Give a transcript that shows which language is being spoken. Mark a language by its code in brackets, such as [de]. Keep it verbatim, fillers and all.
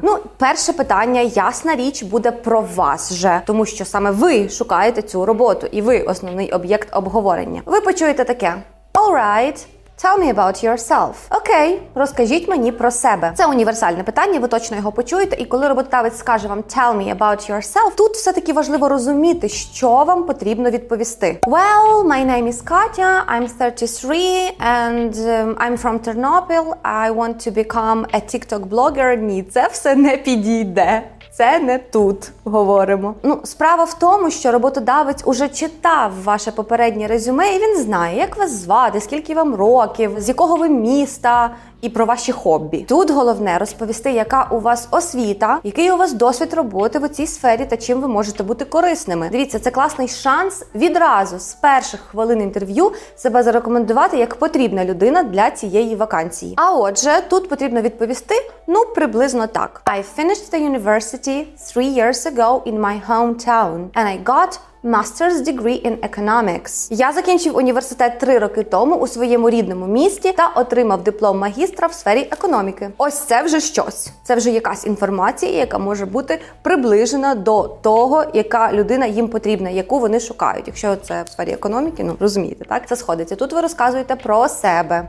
[uk] Ну, перше питання, ясна річ, буде про вас же, тому що саме ви шукаєте цю роботу, і ви – основний об'єкт обговорення. Ви почуєте таке. [en] All right, tell me about yourself. [uk] Окей, розкажіть мені про себе. Це універсальне питання, ви точно його почуєте, і коли роботодавець скаже вам [en] tell me about yourself, [uk] тут все-таки важливо розуміти, що вам потрібно відповісти. [en] Well, my name is Katya, I'm thirty-three and um, I'm from Ternopil. I want to become a TikTok blogger. [uk] Ні, це все не підійде. Це не тут говоримо. Ну, справа в тому, що роботодавець уже читав ваше попереднє резюме, і він знає, як вас звати, скільки вам років, з якого ви міста і про ваші хобі. Тут головне розповісти, яка у вас освіта, який у вас досвід роботи в цій сфері та чим ви можете бути корисними. Дивіться, це класний шанс відразу з перших хвилин інтерв'ю себе зарекомендувати як потрібна людина для цієї вакансії. А отже, тут потрібно відповісти, ну, приблизно так. [en] I finished the university three years ago in my hometown, and I got master's degree in economics. [uk] Я закінчив університет три роки тому у своєму рідному місті та отримав диплом магістра в сфері економіки. Ось це вже щось. Це вже якась інформація, яка може бути приближена до того, яка людина їм потрібна, яку вони шукають. Якщо це в сфері економіки, ну, розумієте, так? Це сходиться. Тут ви розказуєте про себе.